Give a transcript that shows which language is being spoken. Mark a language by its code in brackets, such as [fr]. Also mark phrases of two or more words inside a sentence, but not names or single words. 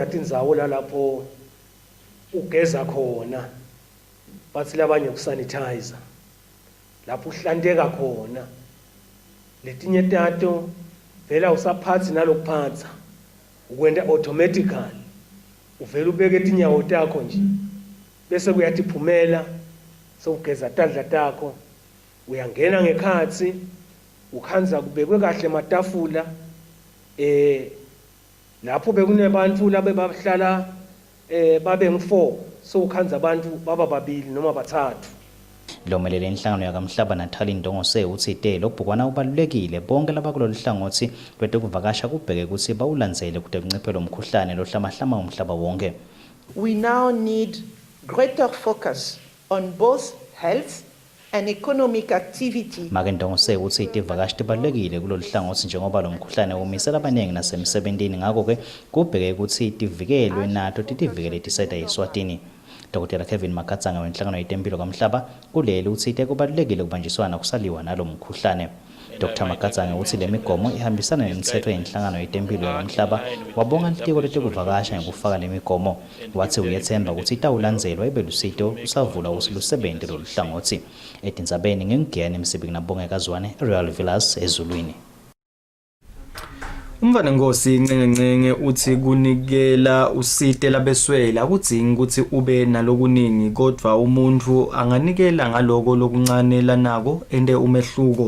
[ss] tindzawo lapho ugeza khona bathi labanye kusanitizer lapho uhlanteka khona letinye tato vela usaphathi nalokuphatha ukwenda automatically uvela ubeke tinyawo takho nje bese kuyatiphumela sewugeza tandla takho uyangena ngekhathi ukhanza kubekwe kahle matafula lapho bekunebantu labebahlala babe ngu4 so ukhanza abantu baba babili noma bathathu. Lomelele inhlangano yakamhlaba Nathali Ndongose uthi lo bhukwana ubalulekile bonke labakulolu hlangothi lwetekuvakasha kubheke ukuthi bawulandzele kude kunciphe lo mkhuhlane lohlamahlama umhlaba wonke. [en] We now need greater focus on both health and economic activity. [ss] Make Ndongose uthi itivakashi tibalulekile kulolu hlangothi njengoba lo mkhuhlane umisela abaningi nasemsebentini ngakho-ke kubheke ukuthi tivikelwe nato titivikele tiseta eSwatini. Dr. Kevin Makatsanga wenhlangano yetempilo kamhlaba kuleli uthi kubalulekile kubanjiswana kusaliwa nalo mkhuhlane. Dr. Makatsanga uthi le migomo ihambisana nemithetho yenhlangano yetempilo kamhlaba wabonga litiko letekuvakasha ngokufaka le migomo wathi uyethemba ukuthi itawulandzelwa ibe lusito usavula usilusebenze lolu hlangothi. Etindzabeni ngengiyani emsibiki nabonge kazwane Real Villas ezulwini. Umvana Nkosi Ncenge uthi kunikela usite labeswela akudzingi ukuthi ube nalokuningi kodwa umuntu anganikela ngaloko lokuncane lanako ende umehluko.